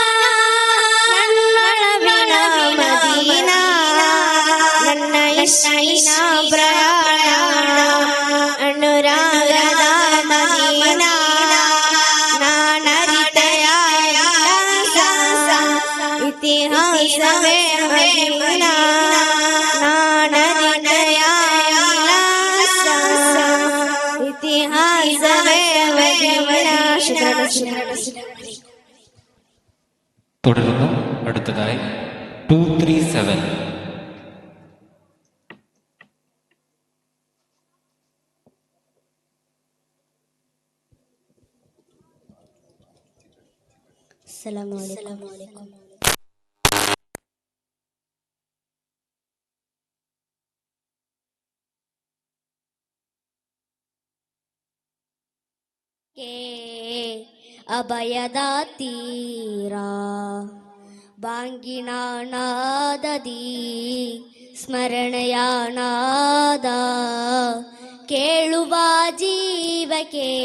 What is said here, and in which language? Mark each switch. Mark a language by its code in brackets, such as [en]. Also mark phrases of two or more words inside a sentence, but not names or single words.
[kn] ನನ್ನೊಳಗಿನ ಮದೀನಾ ನನ್ನ ಇಷ್ಟಿನ ಪ್ರಯಾಣ ಅನುರಾಗದ ಮದೀನಾ ನಾನರಿತೆಯ ಇತಿಹಾಸವೇ ಮದೀನಾ ನಾನರಿತೆಯ ಇತಿಹಾಸವೇ ಮದೀನಾ. [ml] തുടരുന്നു അടുത്തതായി 237. [ar] السلام عليكم. [kn] ಅಭಯದ ತೀರ ಬಾಂಗಿನ ನಾದದಿ ಸ್ಮರಣೆಯ ನಾದ ಕೇಳುವ ಜೀವಕ್ಕೆ